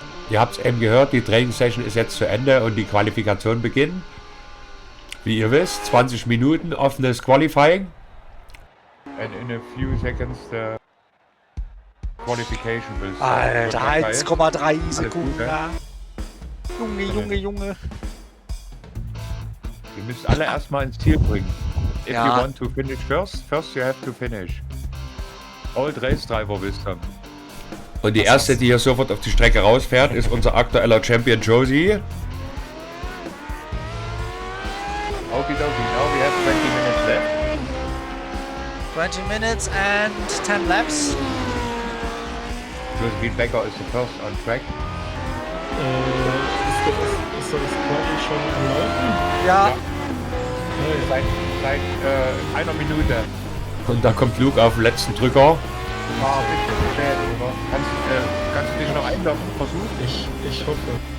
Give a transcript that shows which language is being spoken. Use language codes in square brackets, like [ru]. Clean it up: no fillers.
[de] Ihr habt es eben gehört, die Training-Session ist jetzt zu Ende und die Qualifikation beginnt. Wie ihr wisst, 20 Minuten offenes Qualifying. [en] And in a few seconds the qualification will start. [de] Alter, 1,3 Sekunden. Ja. Junge. Ihr müsst alle erstmal ins Ziel bringen. [en] If [de] Ja. [en] you want to finish first you have to finish. Old Race Driver wisdom. [de] Und die erste, die hier sofort auf die Strecke rausfährt, ist unser aktueller Champion Josie. [en] Okidoki, now we have 20 minutes left. 20 minutes and 10 laps. Josephine Becker is the first on track. [de] Ist das Quali schon am Laufen? Ja. Seit einer Minute. Und da kommt Luke auf den letzten Drücker. Bitte spät, oder? Kannst du dich noch einloggen? Versuchen? Ich hoffe.